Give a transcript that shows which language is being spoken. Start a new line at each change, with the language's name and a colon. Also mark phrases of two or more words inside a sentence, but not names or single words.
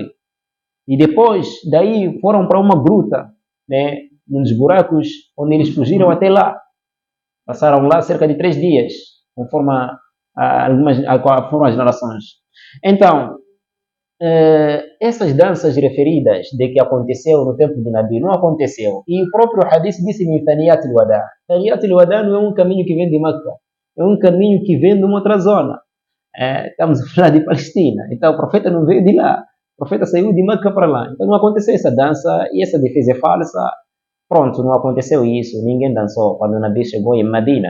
Portuguese: E depois, daí, foram para uma gruta, né, nos buracos onde eles fugiram até lá. Passaram lá cerca de 3 dias, conforme as narrações. Então, essas danças referidas de que aconteceu no tempo de Nabi, não aconteceu. E o próprio hadith disse em Thaniyat al-Wada. Thaniyat al-Wada não é um caminho que vem de Meca, é um caminho que vem de uma outra zona. Estamos a falar de Palestina, então o profeta não veio de lá, o profeta saiu de Meca para lá. Então não aconteceu essa dança e essa defesa é falsa. Pronto, não aconteceu isso, ninguém dançou quando o Nabi chegou em Medina.